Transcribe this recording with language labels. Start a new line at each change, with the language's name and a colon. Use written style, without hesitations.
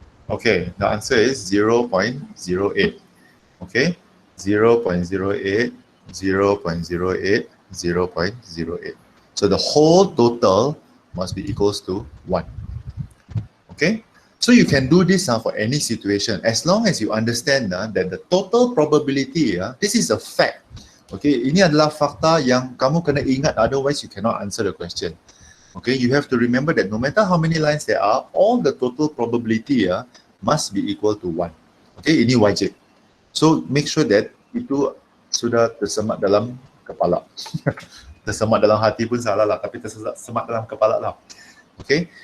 English: Okay, the answer is 0.08. Okay, 0.08, 0.08, 0.08. So the whole total must be equals to 1. Okay, so you can do this for any situation as long as you understand that the total probability, this is a fact.
Malay: Okay, ini adalah fakta yang kamu kena ingat,
English: otherwise you cannot answer the question. Okay, you have to remember that no matter how many lines there are, all the total probability must be equal to 1.
Malay: Okay, ini wajib.
English: So make sure that
Malay: itu sudah tersemat dalam kepala. Tersemat dalam hati pun salah lah, tapi tersemat dalam kepala lah. Okay.